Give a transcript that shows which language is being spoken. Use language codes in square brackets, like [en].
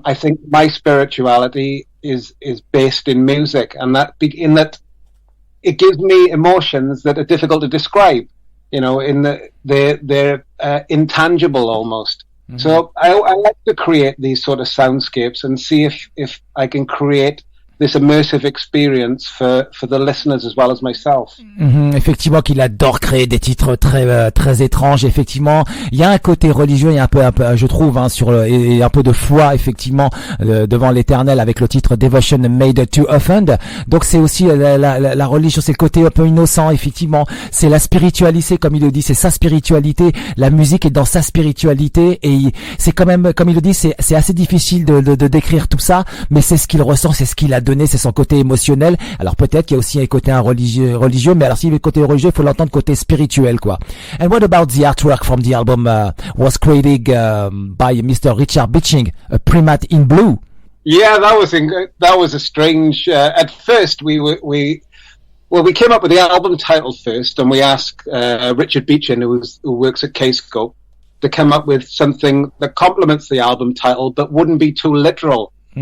[en] I think my spirituality is based in music, and that it gives me emotions that are difficult to describe. You know, they're intangible almost. So I like to create these sort of soundscapes and see if I can create this immersive experience for the listeners as well as myself. [fr] Effectivement, qu'il adore créer des titres très étranges. Effectivement, il y a un côté religieux, il y a un peu je trouve, et un peu de foi, effectivement, devant l'Éternel avec le titre Devotion Made to Offend. Donc c'est aussi la religion, c'est le côté un peu innocent, effectivement. C'est la spiritualité, comme il le dit, c'est sa spiritualité. La musique est dans sa spiritualité et c'est quand même, comme il le dit, c'est assez difficile de décrire tout ça, mais c'est ce qu'il ressent, c'est ce qu'il a donné, c'est son côté émotionnel. Alors peut-être qu'il y a aussi un côté religieux, mais alors s'il y a le côté religieux, il faut l'entendre côté spirituel, quoi. [en] And what about the artwork from the album was created by Mr. Richard Bitching, a Primate in Blue? Yeah, that was a strange. At first, we came up with the album title first, and we asked Richard Beechin, who works at K-Scope, to come up with something that complements the album title but wouldn't be too literal.